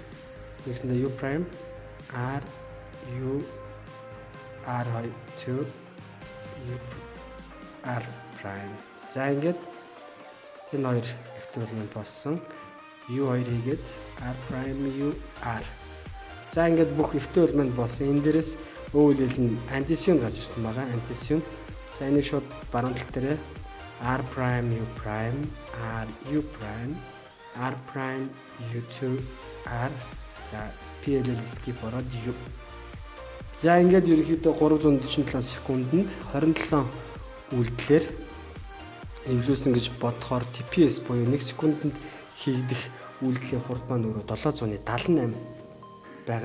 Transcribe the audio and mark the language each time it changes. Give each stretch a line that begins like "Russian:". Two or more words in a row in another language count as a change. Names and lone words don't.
Mongolian: Нэгсэндээ
English: U prime R U R2 U R prime.
Mongolian: За ингээд энэ хоёр эвтүүлмэнд болсон. U2 хийгээд
English: R prime U R.
Mongolian: За ингээд бүх эвтүүлмэнд болсон. Энэ дээрээс өөлөл нь антисион гарч ирсэн байгаа. Антисион. За энийг шууд баруун тал дээрээ
English: R prime U prime R U prime R prime U2 R.
Mongolian: За
English: PLL skip
Mongolian: ороод U. За ингээд ерөнхийдөө 347 секундэд 27 үйлдэлээр эвлүүлсэн гэж бодохоор TPS буюу 1 секундэд хийгдэх үйлдэлийн хурд маань өөрөө 778 байгаа.